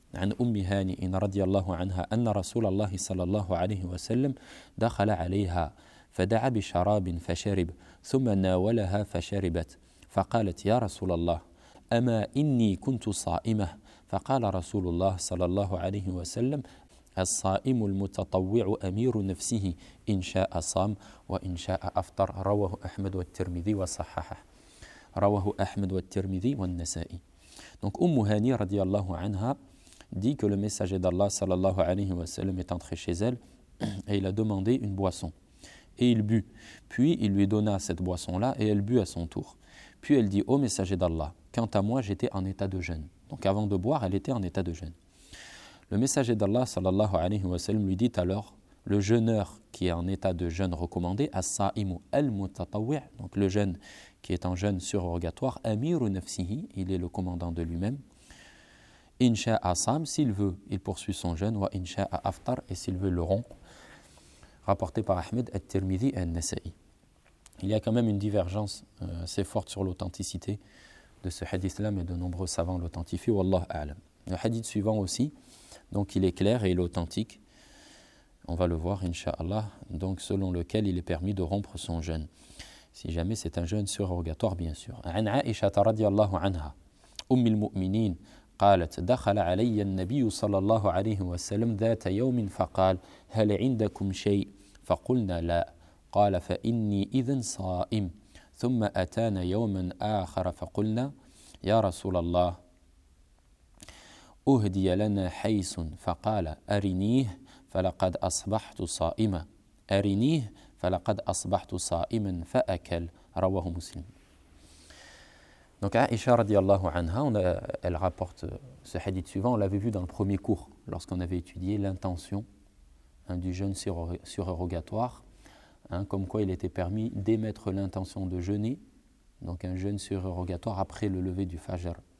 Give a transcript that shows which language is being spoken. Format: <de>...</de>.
<ar>عن أم هانئ رضي الله عنها أن رسول الله صلى الله عليه وسلم دخل عليها فدعا بشراب فشرب ثم ناولها فشربت فقالت يا رسول الله أما إني كنت صائمة فقال رسول الله صلى الله عليه وسلم الصائم المتطوع أمير نفسه إن شاء صام وإن شاء أفطر رواه أحمد والترمذي وصححه رواه أحمد والترمذي والنسائي.</ar> <fr>Donc أم هانئ رضي الله عنها dit que le messager d'Allah sallallahu alayhi wa sallam est entré chez elle et il a demandé une boisson. Et il but. Puis il lui donna cette boisson-là et elle but à son tour. Puis elle dit, ô messager d'Allah, quant à moi, j'étais en état de jeûne. Donc avant de boire, elle était en état de jeûne. Le messager d'Allah sallallahu alayhi wa sallam lui dit alors, le jeûneur qui est en état de jeûne recommandé,</fr> <ar>as-sa'imu al-mutatawwi',</ar> <fr>donc le jeûne qui est en jeûne surérogatoire,</fr> <ar>amiru nafsihi,</ar> <fr>il est le commandant de lui-même.</fr> <ar>Insha asam,</ar> <fr>s'il veut, il poursuit son jeûne,</fr> <ar>wa insha aftar,</ar> <fr>et s'il veut, le rompt. Rapporté par Ahmed al-Tirmidhi al-Nasa'i. Il y a quand même une divergence assez forte sur l'authenticité de ce hadith-là, mais de nombreux savants l'authentifient, wallah a'lam. Le hadith suivant aussi, donc il est clair et il est authentique. On va le voir, insha'Allah, donc selon lequel il est permis de rompre son jeûne. Si jamais c'est un jeûne surérogatoire, bien sûr.</fr> <ar>An Aisha radiallahu anha, Ummi al-Mu'minin. قالت دخل علي النبي صلى الله عليه وسلم ذات يوم فقال هل عندكم شيء فقلنا لا قال فإني إذن صائم ثم أتانا يوما آخر فقلنا يا رسول الله أهدي لنا حيس فقال أرنيه فلقد أصبحت صائما أرنيه فلقد أصبحت صائما فأكل رواه مسلم.</ar> <fr>Donc Aïcha radiallahu anha, elle rapporte ce hadith suivant, on l'avait vu dans le premier cours, lorsqu'on avait étudié l'intention du jeûne surérogatoire, comme quoi il était permis d'émettre l'intention de jeûner, donc un jeûne surérogatoire après le lever du Fajr.</fr>